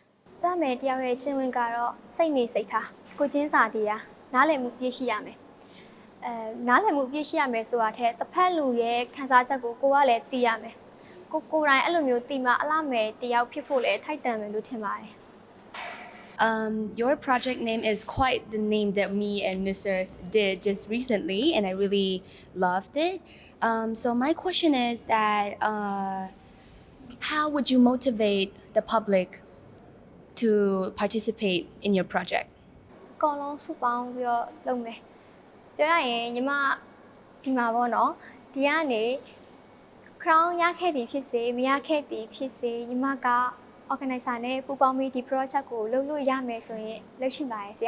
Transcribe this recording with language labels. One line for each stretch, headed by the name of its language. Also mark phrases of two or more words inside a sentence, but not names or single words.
Burmese: ။တာမယ်တယောက်ရဲ့ကျင့်ဝင်ကတော့စိတ်နေစိတ်ထားကိုချင်းစာတရားနားလည်မှုပြည့်ရှိရမယ်။နားလည်မှုပြည့်ရှိရမယ်ဆိုတာထက်တစ်ဖက်လူရဲ့ခံစားချက်ကိုကိုကလည်းသိရမယ်။ကိုယ်တိုင်အဲ့လိုမျိုးသိမှအလှမယ်တယောက်ဖြစ်ဖို့လည်းထိုက်တန်မယ်လို့ထင်ပါတယ်။
English: Your project name is quite the name that me and Mr. did just recently, and I really loved it. So my question is that how would you motivate the public to participate in your project?
Burmese: အကောင်လုံးစုပေါင်းပြီးတော့လုပ်မယ်။ပြောရရင်ညီမဒီမှာပေါ့နော်။ဒီကနေ crown ရခဲ့သည်ဖြစ်စေမရခဲ့သည်ဖြစ်စေညီမကorganizer နဲ့ပူးပေါင်းပြီးဒီ project ကိုလုပ်လို့ရမယ်ဆိုရင်လုပ်ရှင်ပါရဲ့ဆရာ